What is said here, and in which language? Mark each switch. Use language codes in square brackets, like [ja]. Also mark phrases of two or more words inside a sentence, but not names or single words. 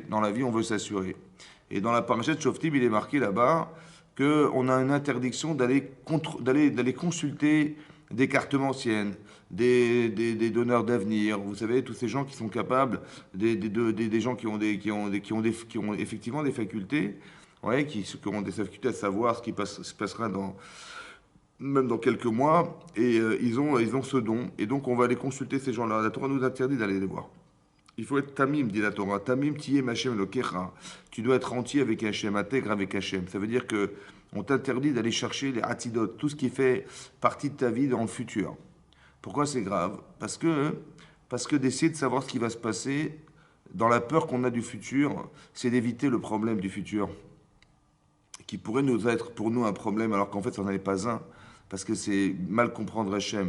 [fr] Dans la vie, on veut s'assurer. Et dans la parachute Shoftim, il est marqué là-bas qu'on a une interdiction d'aller consulter des cartes anciennes, des donneurs d'avenir, vous savez, tous ces gens qui sont capables, des gens qui ont effectivement des facultés, ouais, qui ont des facultés à savoir ce qui se passera même dans quelques mois, et ils ont ce don, et donc on va aller consulter ces gens-là. La Torah nous interdit d'aller les voir. Il faut être tamim, dit la Torah. [he] תמים תהיה עם השם אלוקיך. [fr] Tu dois être entier avec Hashem, intègre avec Hashem. Ça veut dire que on t'interdit d'aller chercher les atidotes, tout ce qui fait partie de ta vie dans le futur. Pourquoi c'est grave? Parce que d'essayer de savoir ce qui va se passer dans la peur qu'on a du futur, c'est d'éviter le problème du futur, qui pourrait nous être pour nous un problème, alors qu'en fait, ça n'en est pas un, parce que c'est mal comprendre Hachem.